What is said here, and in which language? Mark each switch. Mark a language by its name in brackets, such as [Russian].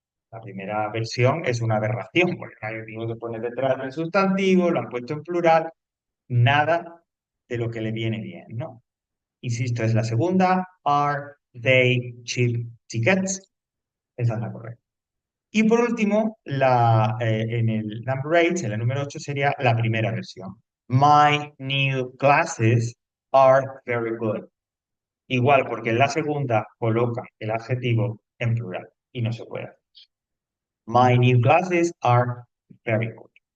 [Spanish] La primera versión es una aberración, porque el adjetivo se pone detrás del sustantivo, lo han puesto en plural, nada de lo que le viene bien, ¿no? Insisto, es la segunda. [English] Are they cheap tickets? [Spanish] Esa es la correcta. Y por último, en el number 8, en el número 8 sería la primera versión. [English] My new glasses are very good. [Spanish] Igual, porque en la segunda coloca el adjetivo en plural y no se puede. [English] My new glasses are very good.